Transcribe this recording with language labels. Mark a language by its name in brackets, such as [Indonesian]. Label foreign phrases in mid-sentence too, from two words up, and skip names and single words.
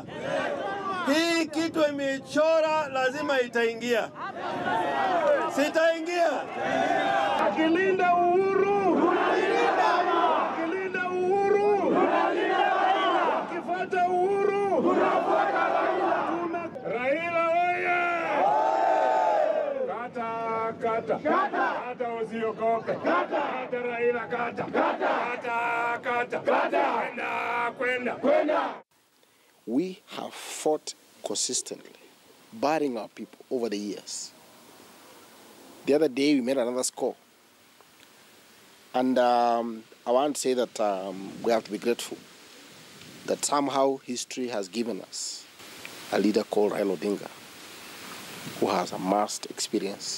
[Swahili] Hii kitu imeichora, lazima itaingia. Sitaingia. Akilinda uhuru, tunalinda. Akilinda uhuru, tunalinda. Akifuata uhuru, tunafuata Raila. Raila oye! Kata, kata. Kata. Kata usiogope. Kata. Kata Raila kata. Kata. Kata, kata. Kata. Kwenda, kwenda. Kwenda. [English] We have fought consistently, barring our people over the years. The other day we made another score. And I want to say that we have to be grateful that somehow history has given us a leader called Raila Odinga, who has amassed experience.